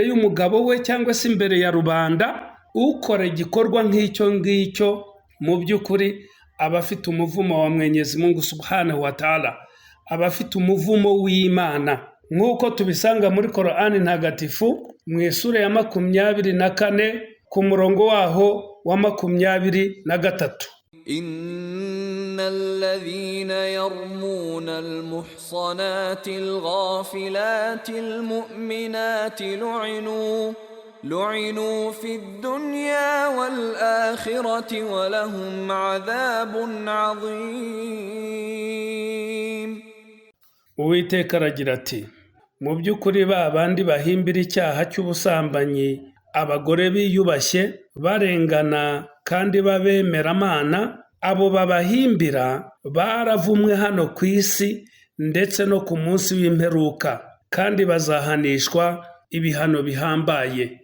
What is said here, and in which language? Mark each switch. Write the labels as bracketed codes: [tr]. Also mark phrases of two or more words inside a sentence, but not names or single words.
[rw] y'umugabo we cyangwa se imbere ya rubanda, ukora igikorwa nk'icyo ngicyo mu by'ukuri aba afite umuvumo wa Mwenyezi Mungu [ar] سبحانه وتعالى, [rw] aba afite umuvumo w'Imana nk'uko tubisanga muri Korani ntagatifu mu isura ya 24 ku murongo waho wa 23. [ar] إن الذين يرمون المحصنات الغافلات المؤمنات لعنوا في الدنيا والآخرة ولهم عذاب عظيم. [rw] Uwiteka aragira ati: mu by'ukuri ba bandi bahimbira icyaha cy'ubusambanyi abagore biyubashye barengana kandi babemeramana, abo babahimbira baravumwe hano ku isi ndetse no ku munsi w'imperuka, kandi bazahanishwa ibihano bihambaye.